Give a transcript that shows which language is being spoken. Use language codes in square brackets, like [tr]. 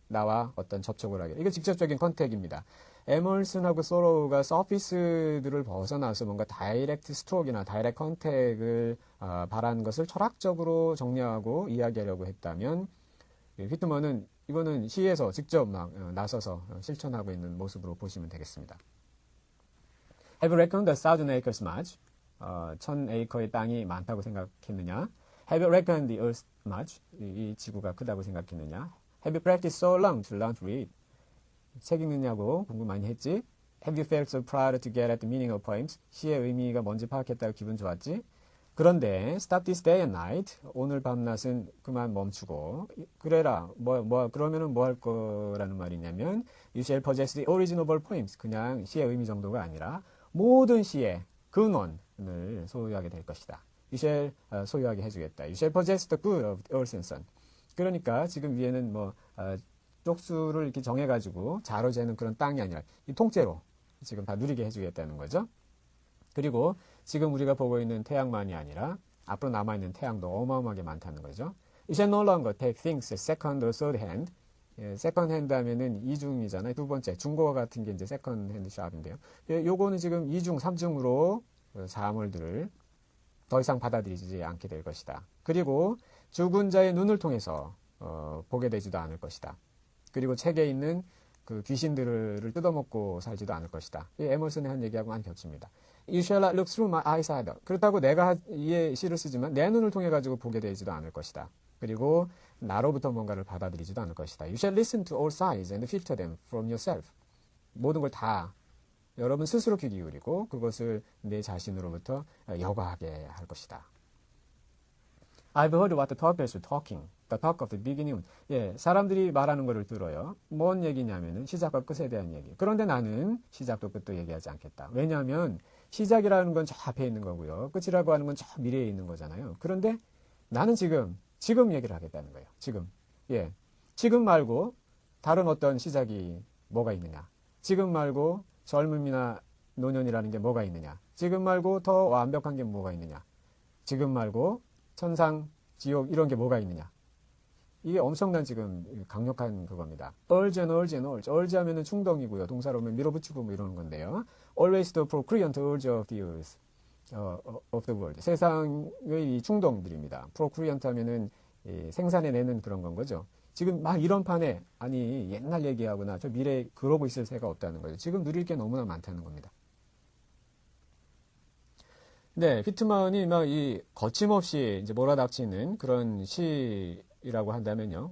[ko] 나와 어떤 접촉을 하기를. 이거 직접적인 컨택입니다. 에멀슨하고 소로우가 서피스들을 벗어나서 뭔가 다이렉트 스트로크나 다이렉트 컨택을 바라는 것을 철학적으로 정리하고 이야기하려고 했다면 휘트먼은 이거는 시에서 직접 막 나서서 실천하고 있는 모습으로 보시면 되겠습니다. [en] Have you reckoned the 1,000 acres much? [ko] 1,000에이커의 땅이 많다고 생각했느냐? [en] Have you reckoned the earth much? [ko] 이 지구가 크다고 생각했느냐? [en] Have you practiced so long to learn to read? [ko] 책 읽느냐고 공부 많이 했지? [en] Have you felt so proud to get at the meaning of poems? [ko] 시의 의미가 뭔지 파악했다고 기분 좋았지? 그런데 [en] stop this day and night. [ko] 오늘 밤낮은 그만 멈추고 그래라. 그러면은 뭐 할 거라는 말이냐면 [en] you shall possess the origin of all poems. [ko] 그냥 시의 의미 정도가 아니라 모든 시의 근원을 소유하게 될 것이다. [en] You shall [ko] 소유하게 해주겠다. [en] You shall possess the good of earth and sun. [ko] 그러니까 지금 위에는 쪽수를 이렇게 정해가지고 자로 재는 그런 땅이 아니라 이 통째로 지금 다 누리게 해주겠다는 거죠. 그리고 지금 우리가 보고 있는 태양만이 아니라 앞으로 남아있는 태양도 어마어마하게 많다는 거죠. [en] You shall no longer take things second or third hand. [ko] 세컨 핸드 하면은 이중이잖아요. 두 번째 중고 같은 게 이제 세컨 핸드 샵인데요. 요거는 지금 이중, 삼중으로 사물들을 더 이상 받아들이지 않게 될 것이다. 그리고 죽은 자의 눈을 통해서 보게 되지도 않을 것이다. 그리고 책에 있는 그 귀신들을 뜯어먹고 살지도 않을 것이다. 이 에머슨의 한 얘기하고 많이 겹칩니다. [en] You shall not look through my eyes either. [ko] 그렇다고 내가 이 시를 쓰지만 내 눈을 통해 가지고 보게 되지도 않을 것이다. 그리고 나로부터 뭔가를 받아들이지도 않을 것이다. [en] You shall listen to all sides and filter them from yourself. [ko] 모든 걸 다 여러분 스스로 귀 기울이고 그것을 내 자신으로부터 여과하게 할 것이다. [en] I've heard what the talkers are talking. The talk of the beginning. [ko] 사람들이 말하는 것을 들어요. 뭔 얘기냐면은 시작과 끝에 대한 얘기. 그런데 나는 시작도 끝도 얘기하지 않겠다. 왜냐하면 시작이라는 건 저 앞에 있는 거고요. 끝이라고 하는 건 저 미래에 있는 거잖아요. 그런데 나는 지금 얘기를 하겠다는 거예요. 지금 말고 다른 어떤 시작이 뭐가 있느냐. 지금 말고 젊음이나 노년이라는 게 뭐가 있느냐. 지금 말고 더 완벽한 게 뭐가 있느냐. 지금 말고 천상, 지옥 이런 게 뭐가 있느냐. 이게 엄청난 지금 강력한 그겁니다. [en] urge and urge and urge. [ko] urge 하면은 충동이고요. 동사로 오면 밀어붙이고 뭐 이러는 건데요. [en] always the procreant urge of the earth, of the world. [ko] 세상의 이 충동들입니다. procreant 하면은 생산해내는 그런 건 거죠. 지금 막 이런 판에 아니 옛날 얘기하거나 저 미래에 그러고 있을 새가 없다는 거죠. 지금 누릴 게 너무나 많다는 겁니다. 네, 피트만이 막 이 거침없이 이제 몰아닥치는 그런 시라고 한다면요.